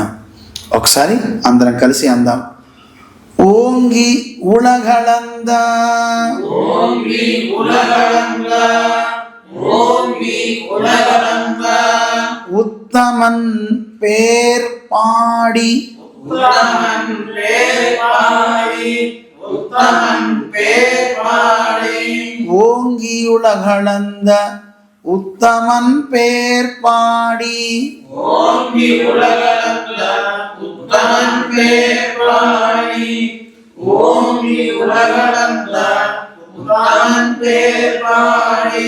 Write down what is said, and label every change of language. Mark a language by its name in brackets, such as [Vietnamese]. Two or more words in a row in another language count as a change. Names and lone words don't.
[Telugu] ఒకసారి అందరం కలిసి అందాం. [Tamil] ஓங்கி உலகளந்த ஓங்கி உலகளந்த ஓங்கி உலகளந்த உத்தமன் பேர் பாடி உத்தமன் பேர் பாடி உத்தமன் பேர் பாடி ஓங்கி உலகளந்த உத்தமன் பேர் பாடி ஓங்கி உலகளந்த உத்தமன் பேர் பாடி ஓங்கி உலகளந்த உத்தமன் பேர் பாடி